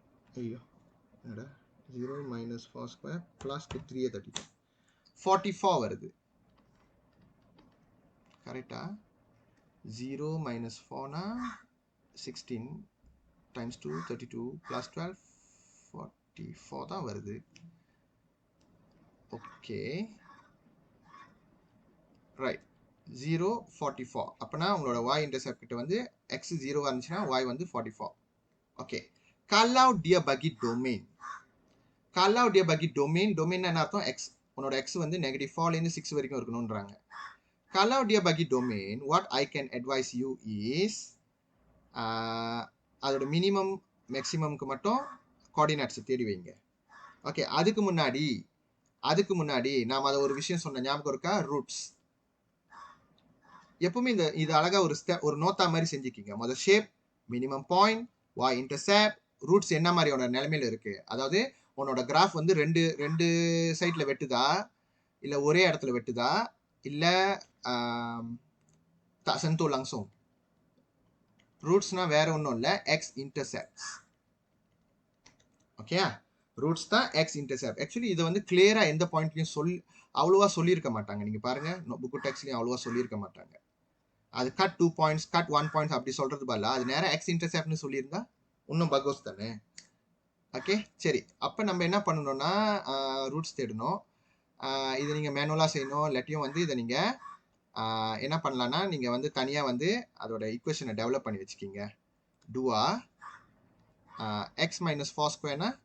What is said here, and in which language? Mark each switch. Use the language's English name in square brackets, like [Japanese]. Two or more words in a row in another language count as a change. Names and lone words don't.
[Tamil] ஐயோ என்னடா [English] 0 minus 4 square plus 3 32 44 [Tamil] வருது கரெக்டா [English] 0 minus 4 னா 16 times 2 32 plus 12 44 [Tamil] தான் வருது [English] okay right [Tamil] 0 44 அப்பனா உங்களோட [English] y intercept [Tamil] கிட்ட வந்து x 0 இருந்துச்சுன்னா y வந்து 44 ஓகே [Malay] kalau dia bagi domain kalau dia bagi domain [Tamil] என்ன அர்த்தம் x உன்னோட x வந்து -4 ல இருந்து 6 வரைக்கும் இருக்கணும்ன்றாங்க [Malay] kalau dia bagi domain [English] what I can advise you is [Tamil] அதோட [English] minimum maximumக்கு [Tamil] மட்டும் கோஆர்டினேட்ஸ் தேடி வைங்க ஓகே அதுக்கு முன்னாடி நாம அதை ஒரு விஷயம் சொன்ன ஞாபகம் இருக்கா ரூட்ஸ் எப்பவுமே இது அழகா ஒரு நோத்தா மாதிரி செஞ்சுக்கிங்க முதல் [English] shape minimum point y intercept roots [Tamil] என்ன மாதிரியான நிலைமையில இருக்கு அதாவது உன்னோட கிராஃப் வந்து ரெண்டு சைட்ல வெட்டுதா இல்ல ஒரே இடத்துல வெட்டுதா இல்ல [Malay] sentuh langsung [Tamil] ரூட்ஸ்னா வேற ஒன்றும் இல்லை [English] x intercepts [Tamil] ஓகே ரூட்ஸ் தான் [English] x intercept actually [Tamil] இதை வந்து கிளியரா எந்த பாயிண்ட்லையும் அவ்வளோவா சொல்லியிருக்க மாட்டாங்க நீங்க பாருங்க புக்கு டெக்ஸ்ட்லையும் அவ்வளோவா சொல்லியிருக்க மாட்டாங்க அது [English] cut 2 points cut 1 points [Tamil] அப்படி சொல்றது பதிலா அது நேரம் [English] x interceptனு [Tamil] சொல்லியிருந்தா இன்னும் பகோஸ் தானே ஓகே சரி அப்போ நம்ம என்ன பண்ணணும்னா ரூட்ஸ் தேடணும் இதை நீங்கள் மேனுவலாக செய்யணும் இல்லாட்டியும் வந்து இதை நீங்கள் என்ன பண்ணலான்னா நீங்கள் வந்து தனியாக வந்து அதோட ஈக்குவேஷனை டெவலப் பண்ணி வச்சுக்கிங்க [English] twoவா x minus 4 squareனா